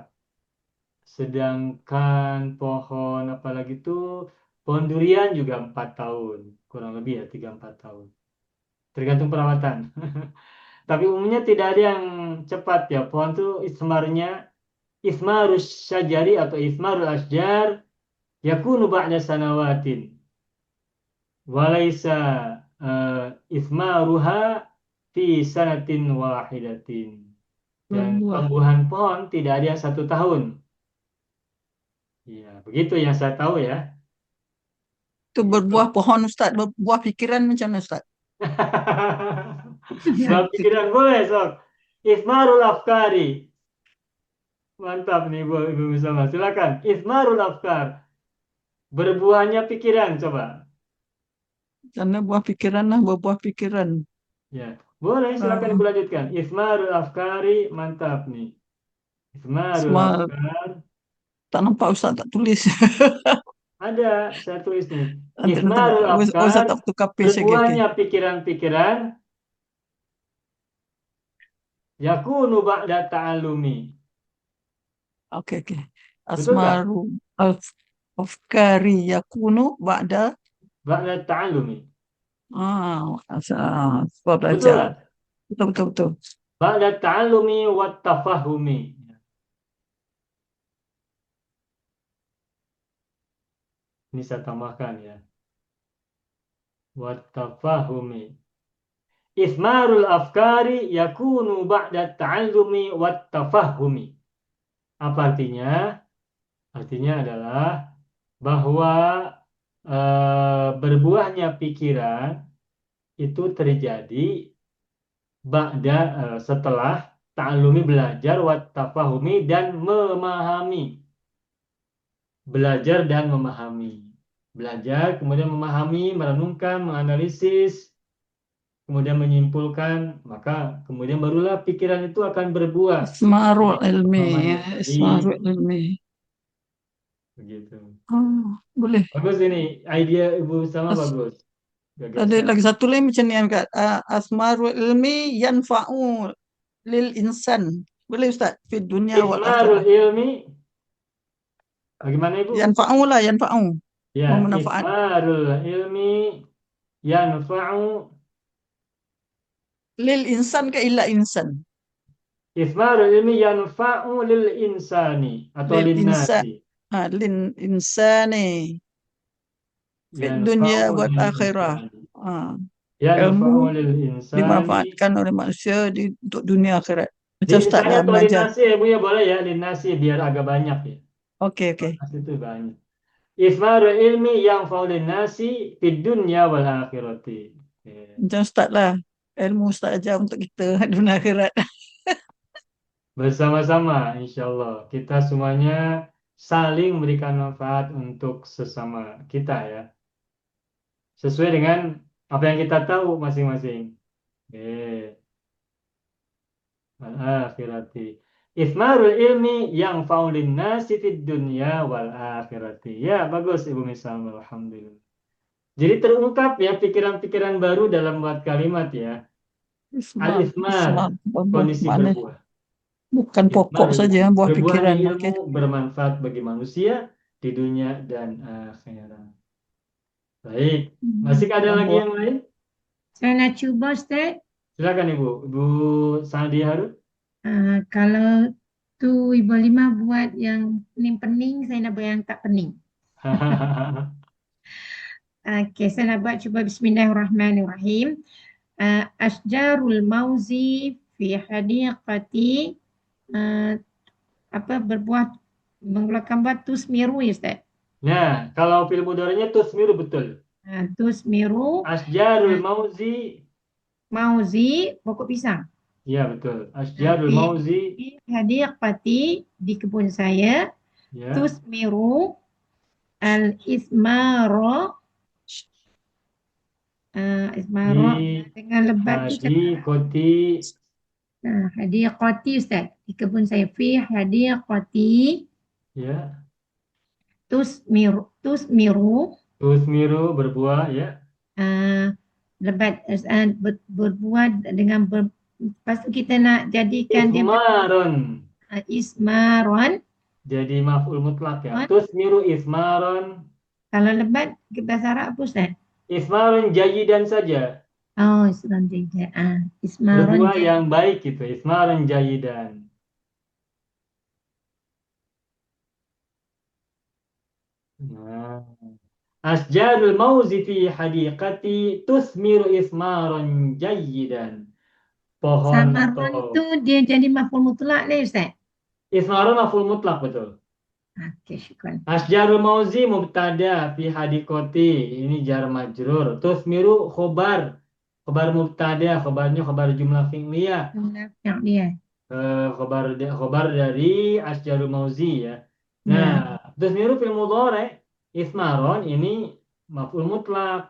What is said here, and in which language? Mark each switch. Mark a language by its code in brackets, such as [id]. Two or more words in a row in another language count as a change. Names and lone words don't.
[id] Sedangkan pohon apalagi itu pohon durian juga 4 tahun, kurang lebih ya 3-4 tahun. Tergantung perawatan. Tapi umumnya tidak ada yang cepat ya. Pohon itu [ar] إثمار الشجر atau إثمار الأشجار يكون بعد سنوات. وليس إثمارها في سنة واحدة. [id] Dan Berbuah. tumbuhan pohon tidak ada yang 1 tahun. Ya, begitu yang saya tahu ya. [ms] Itu berbuah pohon Ustaz. Berbuah pikiran macam mana Ustaz? [id] Buah pikiran boleh, [ar] sok. إثمار الأفكار. [id] Mantap nih Ibu Musama. Silakan. [ar] إثمار الأفكار. [id] Berbuahnya pikiran, coba. Karena buah pikiran lah, berbuah pikiran. Ya, boleh. Silakan Ibu lanjutkan. [ar] إثمار الأفكار, [id] mantap nih. [ar] Ismarul Smart. afkar. [ms] Tak nampak Ustaz tak tulis. [id] Ada, saya tulis nih. Nanti [ar] Ismarul [ms] Ustaz [ar] afkar. [ms] tak tukar page lagi. [id] Berbuahnya pikiran-pikiran. [ar] يكون بعد التعلم. [id] Okey. [ms] Betul tak? [ar] أثمار الأفكار يكون بعد بعد التعلم. [id] sebab [ms] Betul [id] belajar. [ms] tak? [id] Betul. [ar] بعد التعلم والتفاهم. [id] Ini saya tambahkan ya. [ar] والتفاهم. إثمار الأفكار يكون بعد التعلم والتفاهم. [id] Apa artinya? Artinya adalah bahwa berbuahnya pikiran itu terjadi setelah ta'allumi belajar [ar] والتفاهم [id] dan memahami. Belajar dan memahami. Belajar, kemudian memahami, merenungkan, menganalisis, kemudian menyimpulkan, maka kemudian barulah pikiran itu akan berbuah. [ar] Ismarul [id] Jadi, [ar] ilmi, [id] pemahaman ya, yang tadi, [ar] إثمار العلم. [id] begitu. Oh, boleh. [ms] Bagus ini, idea Ibu sama As- bagus. Ada [id] Gagasan. [ms] lagi satu lagi macam ni kan. [ar] أثمار العلم ينفع للإنسان. [ms] Boleh Ustaz? [ar] في الدنيا وال Ismarul akhirah. [id] ilmi, bagaimana Ibu? [ar] Yanfa'u lah, yanfa'u. [id] Ya, Bermanfaat. [ar] إثمار العلم ينفع. للإنسان ke إلا إنسان. إثمار العلم ينفع للإنسان atau Lil lin insan. nasi. للإنسان. في الدنيا Yanfa'u wal lil akhirah. insani. Ah, Yanfa'u [id] ilmu [ar] للإنسان. [id] dimanfaatkan oleh manusia untuk dunia akhirat. Di [ms] Macam Ustaz [ar] insani [ms] dah [id] atau lin [ms] belajar. [id] nasi ya Bu ya, boleh ya, [ar] للناس [id] biar agak banyak ya. Okey, okey. Nasi itu banyak. [ar] إثمار العلم ينفع للناس في الدنيا والآخرة. [id] Ya. [ms] Macam Ustaz lah. Ilmu Ustaz ajar untuk kita dunia akhirat. [id] Bersama-sama [ar] إن شاء الله [id] kita semuanya saling memberikan manfaat untuk sesama kita ya. Sesuai dengan apa yang kita tahu masing-masing. [ar] Al-akhirati. إثمار العلم ينفع للناس في الدنيا والآخرة. [id] Ya, bagus Ibu Misal. Alhamdulillah. Jadi terungkap ya pikiran-pikiran baru dalam buat kalimat ya. [ar] Ismar, [id] Al-ismar, kondisi [ms] Mana [id] berbuah. [ms] bukan pokok [ar] Ismar, [ms] saja buah [id] berbuahnya pikiran. ilmu Okey. bermanfaat bagi manusia di dunia dan akhirat. Baik, masih ada lagi yang lain? [ms] Saya nak cuba Ustaz. [id] Silakan Ibu. Ibu Sandi Harun. [ms] Kalau tu Ibu Lima buat yang pening-pening, saya nak buat yang tak pening. Okey, saya nak buat cuba bismillahirrahmanirrahim. [ar] أشجار الموز في حديقتي [ms] berbuah mengeluarkan buah tusmiru ya Ustaz. [id] Nah, kalau [ar] في المضارع تثمر [id] betul. [ar] Tusmiru أشجار الموز. [ms] mauzi pokok pisang. [id] Ya, betul. [ar] Asjarul Fi mauzi. [ms] hadiqati di kebun saya. [id] Ya. [ar] تثمر الإثمار إثمارا [ms] Di dengan lebat tu [ar] hadiqati. [ms] hadiqati Ustaz. Di kebun saya. [ar] في حديقتي [id] Ya. [ar] tusmiru [id] Tusmiru berbuah ya. [ms] lebat berbuah dengan lepas tu kita nak jadikan dia [ar] Ismaron. ismaron. [id] Jadi [ar] مفعول مطلق [id] ya. [ar] تثمر إثمارا. [ms] Kalau lebat ke bahasa Arab apa Ustaz? [ar] إثمارا جيدا saja. Oh, إثمارا جيدا. إثمارا [id] Berbuah yang baik gitu. [ar] إثمارا جيدا. [id] Nah. [ar] أشجار الموز في حديقتي تثمر إثمارا جيدا. [id] Pohon [ar] Samaron [id] atau [ms] tu dia jadi [ar] مفعول مطلق [ms] ni Ustaz. [ar] إثمارا مفعول مطلق betul. [ms] Okey, syukran. [ar] أشجار الموز مبتدأ في حديقتي. Ini جار مجرور. تثمر خبر. خبر مبتدأ، خبرها خبر جملة فعلية. [ms] Yang dia. [ar] Khobar dari أشجار الموز ya. Nah, تثمر في المضارع إثمارا ini مفعول مطلق.